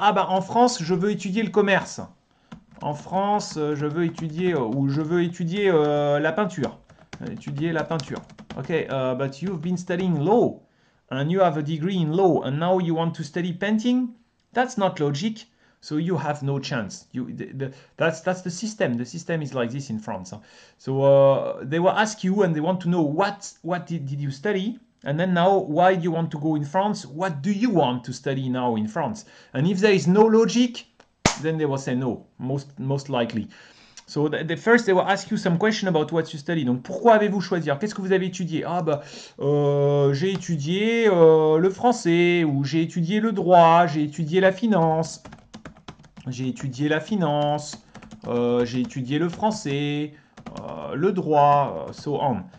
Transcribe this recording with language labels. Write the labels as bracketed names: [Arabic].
[French] Ah bah en France je veux étudier le commerce. En France je veux étudier ou je veux étudier la peinture. Étudier la peinture. [English] Okay, but you've been studying law and you have a degree in law and now you want to study painting? That's not logic. So you have no chance. That's the system. The system is like this in France. So they will ask you and they want to know what did you study, and then now why do you want to go in France? What do you want to study now in France? And if there is no logic, then they will say no, most likely. So first they will ask you some question about what you study. [French] Donc pourquoi avez-vous choisi? Qu'est-ce que vous avez étudié? Ah bah j'ai étudié le français, ou j'ai étudié le droit, j'ai étudié la finance, j'ai étudié la finance, j'ai étudié le français, le droit, [English] so on.